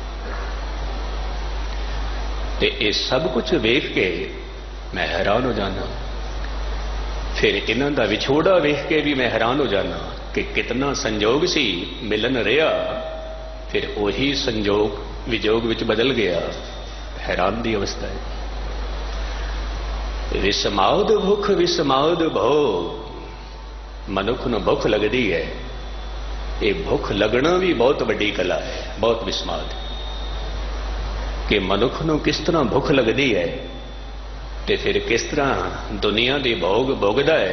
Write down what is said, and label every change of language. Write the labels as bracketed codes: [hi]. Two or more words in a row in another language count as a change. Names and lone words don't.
[pa] ਤੇ ਇਹ ਸਭ ਕੁਝ ਵੇਖ ਕੇ ਮੈਂ ਹੈਰਾਨ ਹੋ ਜਾਣਾ। ਫਿਰ ਇਹਨਾਂ ਦਾ ਵਿਛੋੜਾ ਵੇਖ ਕੇ ਵੀ ਮੈਂ ਹੈਰਾਨ ਹੋ ਜਾਣਾ ਕਿ ਕਿਤਨਾ ਸੰਜੋਗ ਸੀ, ਮਿਲਨ ਰਿਹਾ ਫਿਰ ਉਹੀ ਸੰਜੋਗ ਵਿਜੋਗ ਵਿੱਚ ਬਦਲ ਗਿਆ। ਹੈਰਾਨ ਦੀ ਅਵਸਥਾ ਹੈ। ਵਿਸਮਾਦ ਭੁਖ ਵਿਸਮਾਦ ਭੋਗ। ਮਨੁਖ ਨੂੰ ਭੁਖ ਲਗਤੀ ਹੈ, ਯੇ ਭੁਖ ਲਗਨਾ ਭੀ ਬਹੁਤ ਵੱਡੀ ਕਲਾ ਹੈ, ਬਹੁਤ ਵਿਸਮਾਦ ਕਿ ਮਨੁਖ ਨੂੰ ਕਿਸ ਤਰ੍ਹਾਂ ਭੁਖ ਲਗਤੀ ਹੈ ਤੇ ਫਿਰ ਕਿਸ ਤਰ੍ਹਾਂ ਦੁਨੀਆ ਦੀ ਭੋਗ ਭੋਗਦਾ ਹੈ।